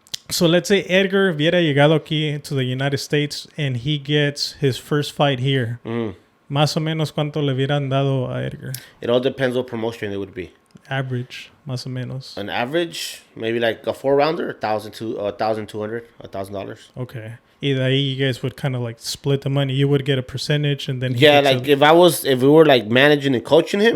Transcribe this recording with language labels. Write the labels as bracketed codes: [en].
[en] So let's say Edgar hubiera llegado aquí to the United States and he gets his first fight here. [es] Más o menos cuánto le hubieran dado a Edgar. [en] It all depends what promotion it would be. [es] Average, más o menos. [en] An average, maybe like a 4-rounder, $1,200, $1,000. Okay. Y de ahí you guys would kind of like split the money. You would get a percentage and then he Yeah, gets like if we were like managing and coaching him.